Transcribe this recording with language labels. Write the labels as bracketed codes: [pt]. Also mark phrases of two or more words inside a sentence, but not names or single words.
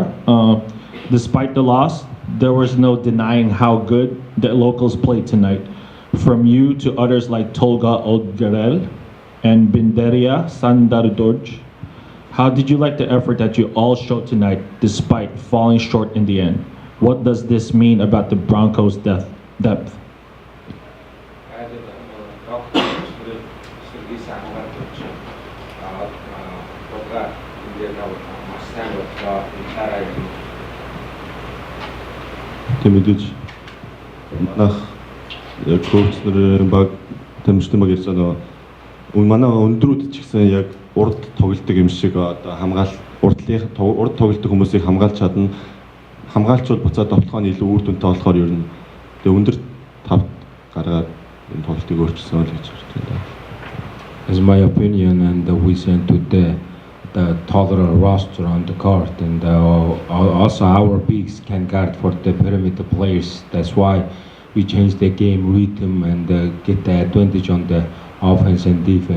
[en] Despite the loss, there was no denying how good the locals played tonight. From you to others like Tolga Odgarel and Binderia Sandardoj, how did you like the effort that you all showed tonight despite falling short in the end? What does this mean about the Broncos' depth? [mn] Тэг мэдээж манайх коуч нарын баг тамирчдын баг ярьсан нөгөө манай өндрүүд ч гэсэн яг урд тоглолтог юм шиг одоо урд тоглолтог хүмүүсийг хамгаалж чадна. Хамгаалчвал буцаад тоглохын илүү үр дүнтэй болохоор ер нь тэг өндөр тав гаргаад энэ тоглолтыг өөрчилсөн л гэж байна. [en] As my opinion, and we sent to the tolerant roster on the court, and also our bigs can guard for the perimeter players. That's why we changed the game rhythm and get the advantage on the offense and defense.